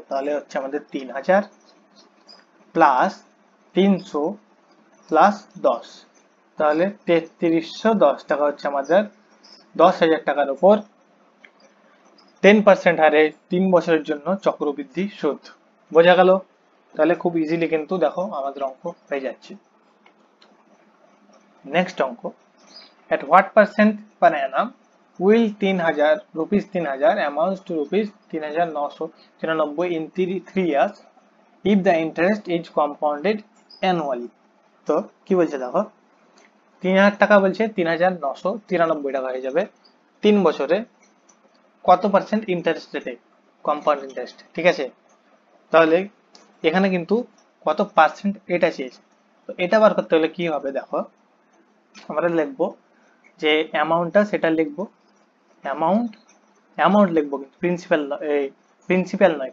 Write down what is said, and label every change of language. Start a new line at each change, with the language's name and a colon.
Bangla: তাহলে হচ্ছে আমাদের 3000 প্লাস 300 প্লাস 10, তাহলে 3310 টাকা হচ্ছে আমাদের 10,000 টাকার উপর 10% হারে 3 বছরের জন্য চক্রবৃদ্ধি সুদ। বোঝা গেল? তাহলে খুব ইজিলি কিন্তু দেখো আমাদের অঙ্ক হয়ে যাচ্ছে। নেক্সট অঙ্ক,
English: at what percent per annum will 3,000 rupees 3,000 amounts to rupees 3,993 in 3 years if the interest is compounded annually।
Bangla: তো কি বলছে দেখো, 3,000 টাকা বলছে 3,993 টাকা হয়ে যাবে 3 বছরে কত পার্সেন্ট ইন্টারেস্ট রেটে, কম্পাউন্ড ইন্টারেস্ট। ঠিক আছে, তাহলে এখানে কিন্তু কত পার্সেন্ট এটা চেয়েছে। তো এটা বার করতে হলে কি হবে দেখো, আমরা লিখবো যে অ্যামাউন্টটা সেটা লিখবো, অ্যামাউন্ট লিখবো কিন্তু প্রিন্সিপাল নয়।